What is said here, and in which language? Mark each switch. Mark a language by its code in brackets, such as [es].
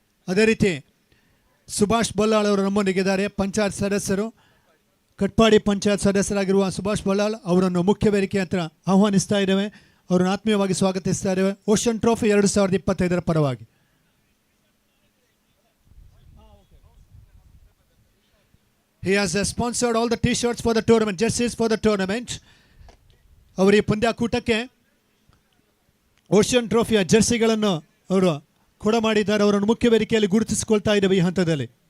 [kn] ಅದೇ ರೀತಿ ಸುಭಾಷ್ ಬಲ್ಲಾಳ್ ಅವರು ನಮ್ಮೊಂದಿಗಿದ್ದಾರೆ. ಪಂಚಾಯತ್ ಸದಸ್ಯರು, ಕಟ್ಪಾಡಿ ಪಂಚಾಯತ್ ಸದಸ್ಯರಾಗಿರುವ ಸುಭಾಷ್ ಬಲ್ಲಾಳ್ ಅವರನ್ನು ಮುಖ್ಯ ವೇದಿಕೆ ಹತ್ರ ಆಹ್ವಾನಿಸ್ತಾ ಇದ್ದೇವೆ. ಅವರನ್ನು ಆತ್ಮೀಯವಾಗಿ ಸ್ವಾಗತಿಸ್ತಾ ಇದ್ದೇವೆ ಓಷನ್ ಟ್ರೋಫಿ 2025ರ ಪರವಾಗಿ. [en] He has sponsored all the t-shirts for the tournament, jerseys for the tournament. [kn] ಅವರು ಈ ಪಂದ್ಯಾಕೂಟಕ್ಕೆ ಓಷನ್ ಟ್ರೋಫಿಯ ಜರ್ಸಿಗಳನ್ನು ಅವರು ಕೊಡ ಮಾಡಿದ್ದಾರೆ. ಅವರನ್ನು ಮುಖ್ಯ ವೇದಿಕೆಯಲ್ಲಿ ಗುರುತಿಸಿಕೊಳ್ತಾ ಇದ್ದೇವೆ ಈ ಹಂತದಲ್ಲಿ.